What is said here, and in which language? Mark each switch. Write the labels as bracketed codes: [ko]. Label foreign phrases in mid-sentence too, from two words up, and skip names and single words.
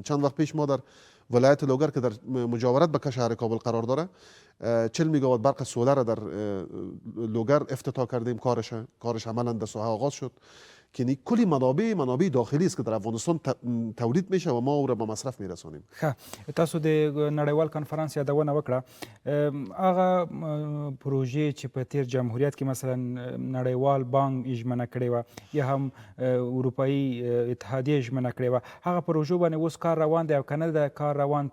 [fa] چند وقت پیش ما در ولایت لوگر که در مجاورت به شهر کابل قرار داره 40 مگاوات برق سولر در لوگر افتتاح کردیم. کارش عملا در ساحه آغاز شد که یعنی کلی منابع داخلی است که در افغانستان تولید میشه و ما او را به مصرف میرسونیم. [ps] تاسو د نړیوال کنفرانس یادونه وکړه، هغه پروژې چې په تیر جمهوریت کې مثلا نړیوال بانک ژمنه کړې وه یا هم اروپایي اتحادیه ژمنه کړې وه، هغه پروژو باندې اوس کار روان دی او که نه د کار روان؟